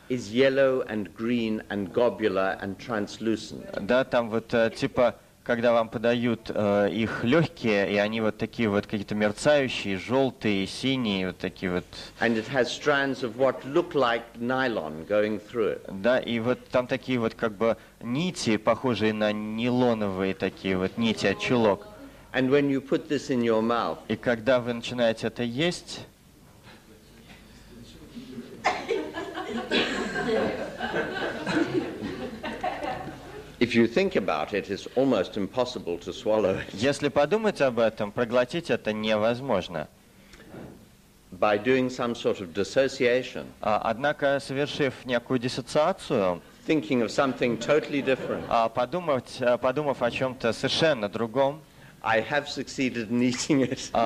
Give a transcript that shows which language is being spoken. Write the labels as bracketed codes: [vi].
[en] Is yellow and green and globular and translucent. [ru] Да, там вот типа, когда вам подают их легкие, и они вот такие вот какие-то мерцающие, желтые, синие, вот такие вот. [en] And it has strands of what look like nylon going through it. [ru] Да, и вот там такие вот как бы нити, похожие на нейлоновые такие вот нити от чулок. [en] And when you put this in your mouth, [ru] и когда вы начинаете это есть, [en] if you think about it, it's almost impossible to swallow it. [ru] Если подумать об этом, проглотить это невозможно. [en] By doing some sort of dissociation, [ru] однако, совершив некую диссоциацию, [en] thinking of something totally different, [ru] подумав о чем-то совершенно другом, [en] I have succeeded in eating it.